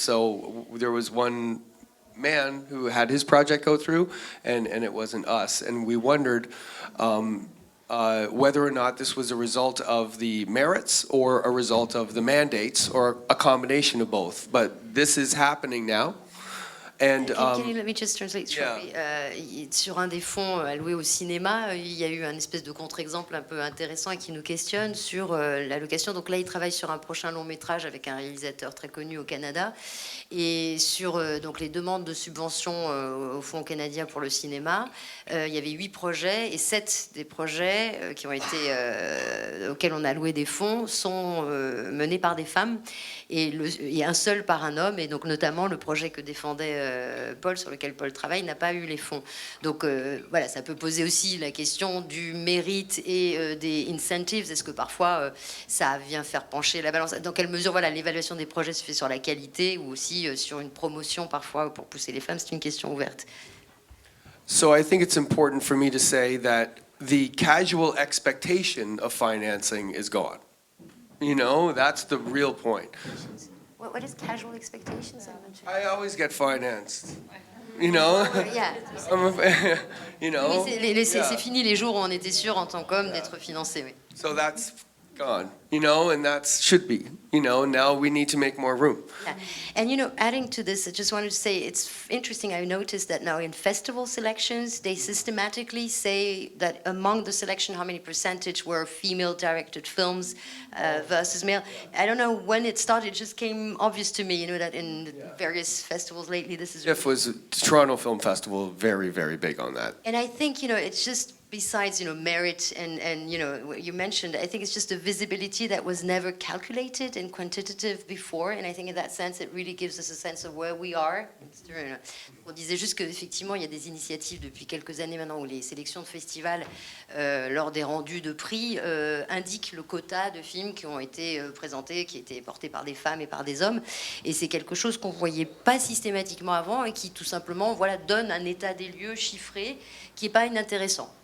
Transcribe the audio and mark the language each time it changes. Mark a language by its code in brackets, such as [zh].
[en] So there was one man who had his project go through, and it wasn't us. And we wondered whether or not this was a result of the merits or a result of the mandates or a combination of both. But this is happening now. And, can you let me just translate shortly? [fr] Sur un des fonds alloués au cinéma, il y a eu un espèce de contre-exemple un peu intéressant et qui nous questionne sur l'allocation. Donc là, il travaille sur un prochain long métrage avec un réalisateur très connu au Canada. Et sur donc les demandes de subventions au Fonds canadien pour le cinéma, il y avait 8 projets et 7 des projets qui ont été, auxquels on a alloué des fonds sont menés par des femmes et un seul par un homme. Et donc notamment le projet que défendait Paul, sur lequel Paul travaille, n'a pas eu les fonds. Donc voilà, ça peut poser aussi la question du mérite et des incentives. Est-ce que parfois ça vient faire pencher la balance? Dans quelle mesure voilà, l'évaluation des projets se fait sur la qualité ou aussi sur une promotion parfois pour pousser les femmes? C'est une question ouverte. [en] So I think it's important for me to say that the casual expectation of financing is gone. You know, that's the real point. What is casual expectations? I always get financed. You know? Yeah. You know? [fr] Oui, c'est fini les jours où on était sûr en tant qu'homme d'être financé. Oui. [en] So that's gone, you know, and that should be, you know, now we need to make more room. Yeah. And, you know, adding to this, I just wanted to say it's interesting. I noticed that now in festival selections, they systematically say that among the selection, how many percentage were female-directed films versus male. I don't know when it started. It just came obvious to me, you know, that in various festivals lately, this is... If was Toronto Film Festival, very, very big on that. And I think, you know, it's just... Besides, you know, merit and you know, what you mentioned, I think it's just a visibility that was never calculated and quantitative before. And I think in that sense, it really gives us a sense of where we are. [fr] On disait juste qu'effectivement, il y a des initiatives depuis quelques années maintenant où les sélections de festivals, lors des rendus de prix, indiquent le quota de films qui ont été présentés, qui étaient portés par des femmes et par des hommes. Et c'est quelque chose qu'on ne voyait pas systématiquement avant et qui tout simplement voilà, donne un état des lieux chiffré qui n'est pas inintéressant.